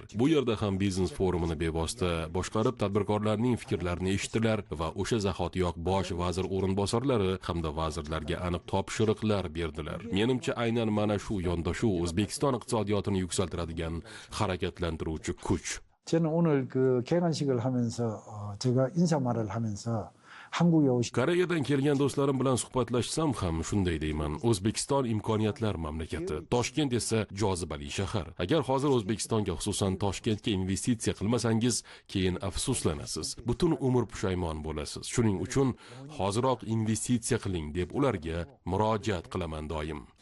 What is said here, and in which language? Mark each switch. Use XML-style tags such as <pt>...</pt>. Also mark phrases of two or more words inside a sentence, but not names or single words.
<uz>Bu yerda ham biznes forumini bevosita boshqarib, tadbirkorlarning fikrlarini eshitdilar va o'sha zahotiyoq bosh vazir o'rinbosarlari hamda vazirlarga aniq topshiriqlar berdilar. Menimcha aynan mana shu yondashuv O'zbekiston iqtisodiyotini yuksaltiradigan harakatlantiruvchi kuch.</uz> <ko>저는 오늘 그 개관식을 하면서 제가 인사말을 하면서 한국에 오신</ko> <uz>Koreyadan kelgan do'stlarim bilan suhbatlashsam ham shunday deyman. O'zbekiston imkoniyatlar mamlakati, Toshkent esa jozibali shahar. Agar hozir O'zbekistonga, xususan Toshkentga investitsiya qilmasangiz, keyin afsuslanasiz. Butun umr pushaymon bo'lasiz. Shuning uchun hoziroq investitsiya qiling deb ularga murojaat qilaman doim.</uz>